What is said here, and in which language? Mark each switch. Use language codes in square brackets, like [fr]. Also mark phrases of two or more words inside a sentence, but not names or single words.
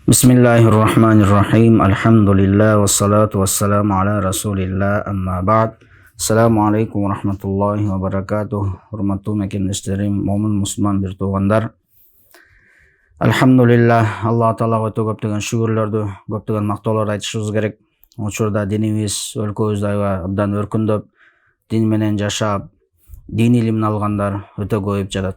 [ar] بسم الله الرحمن الرحيم. الحمد لله والصلاة والسلام على رسول الله أما بعد. السلام عليكم ورحمة الله وبركاته. [ky] Hurmatly mekendештерим, момын мусулман бир туугандар. Alhamdulillah, Алла Таалага өтө көптөгөн шүгүрлөрдү, көптөгөн мактоолорду айтышыбыз керек. Учурда динибиз өлкөбүздө аябай абдан өркүндөп, дин менен жашап, дин илимин алгандар өтө көбөйүп жатат.